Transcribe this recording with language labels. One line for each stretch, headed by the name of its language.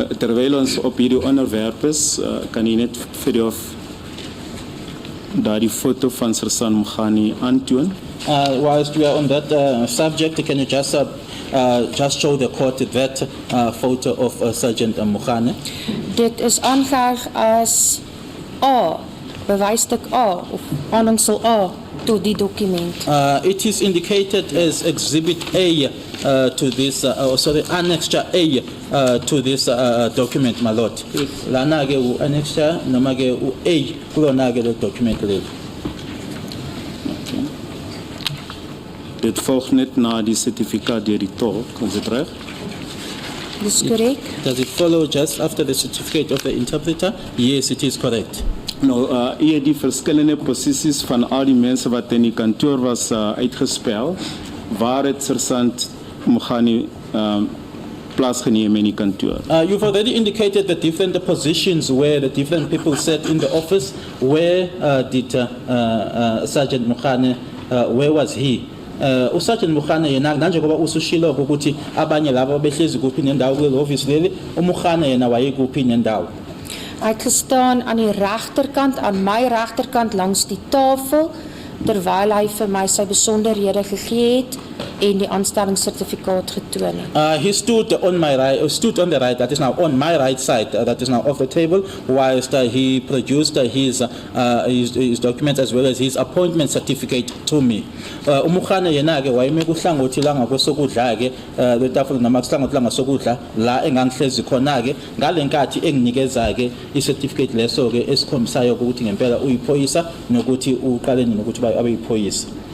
Afrikaans: Terwyl ons op hierdie onderwerp is, kan jy net vir jou daardie foto van Sergeant Mogane aantoon?
English: Whilst we are on that subject, can you just show the court that photo of Sergeant Mukhane?
Afrikaans: Dit is aangeheg as A, bewysstuk A, of aanhangsel A, tot die dokument.
English: It is indicated as Exhibit A to this, Annexure A to this document, my lord.
Zulu: Lana ke u Annexure, noma ke u A, kulona ke lo document leyo.
Afrikaans: Dit volg net na die sertifikaat deur die tolk, is dit reg? Dis korrek.
English: Does it follow just after the certificate of the interpreter? Yes, it is correct.
Afrikaans: Nou, u het die verskillende posisies van al die mense wat in die kantoor was uitgespel. Waar het Sergeant Mogane plaasgeneem in die kantoor?
English: You've already indicated the different positions where the different people sat in the office. Where did Sergeant Mukhane, where was he?
Zulu: uSergeant Mukhane yena manje ngoba usushilo ukuthi abanye labo behlezi kuphi nendawo kule office leli uMukhane yena wayekuphi nendawo.
Afrikaans: Ek gestaan aan die regterkant, aan my regterkant langs die tafel, terwyl hy vir my sy besonderhede gegee het en die aanstellingssertifikaat getoon het.
English: He stood on my right, stood on the right, that is now on my right side, that is now off the table, whilst he produced his documents as well as his appointment certificate to me.
Zulu: uMukhane yena ke wayeme kuhlangothi la ngakwesokudla ke letafula noma kuhlangothi la ngasokudla la engangihlezi khona ke ngalenkathi enginikeza ke icertificate leso ke esikhombisayo ukuthi ngempela uyiphoyisa nokuthi uqaleni nokuthi abeyiphoyisa.